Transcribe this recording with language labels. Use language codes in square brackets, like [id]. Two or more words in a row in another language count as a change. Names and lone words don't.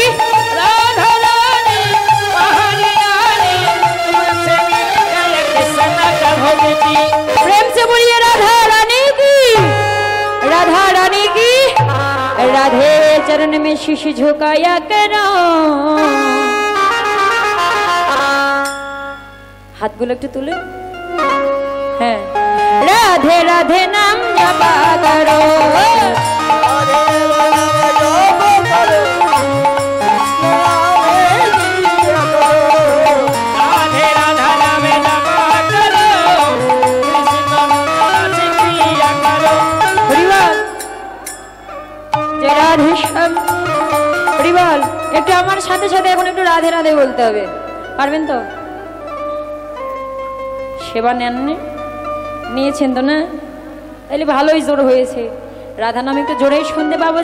[hi] राधा रानी पहाड़ी रानी, तुमसे मिलकर कृष्ण का भक्ति। प्रेम से बोलिए राधा रानी की, राधा रानी की। राधे चरण में शीश झुकाया करो। [bn] हाथগুলো একটু তুলে। [hi] হ্যাঁ, राधे राधे नाम जपा करो। राधे राधे नाम जप करो, कृष्ण नामे पिया करो। राधे राधा नामे जप करो, कृष्ण नामे रस पिया करो। [bn] হরিবল জয় রাধে শ্যাম। হরিবল একটু আমার সাথে সাথে এখন একটু রাধে রাধে বলতে হবে, পারবেন তো? সেবা নেননি, নিয়েছেন তো না? তাহলে ভালোই জোর হয়েছে। রাধা নাম একটু জোরেই শুনতে পাবো।